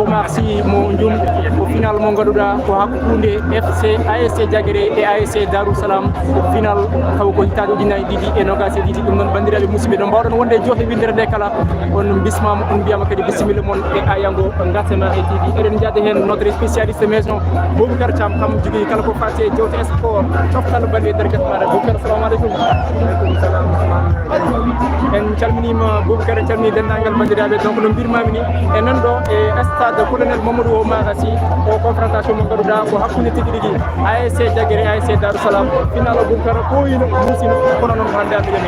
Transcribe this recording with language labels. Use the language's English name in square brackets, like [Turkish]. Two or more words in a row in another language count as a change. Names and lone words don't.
[Fula] Oumar Sy mo jumɓe ko final mo gaɗuɗa ko hakkude FC ASC Diaguéré e ASC Darou Salam final taw ko hitaɗe ujunnaje ɗiɗi e nogas e ɗiɗi ɗum noon bandiraɓe musidɓe ɗo mbawɗon wonde e jonde windere nde kala on bismama on mbiyama kadi bisimilla moon e ayango Ngatamari TV eɗen jaade hen [French] notre spécialiste maison [Fula] Boubacar Thiam kam jogui kala ko fati e jewte sport coftal balɗe nder guesa maɗa Boubacar [Arabic] السلام عليكم. [Fula] En calminima Boubacar, en calmini dendagal bandiraɓe donc no mbirmami ni e nanɗo e stade colonel Mamadou Oumar Sy o confrontation mo gaɗuɗa ko hakkude tigui rigui ASC Diaguéré ASC Darou Salam final o Boubacar ɓooyino musino kono noon hande ande yamiri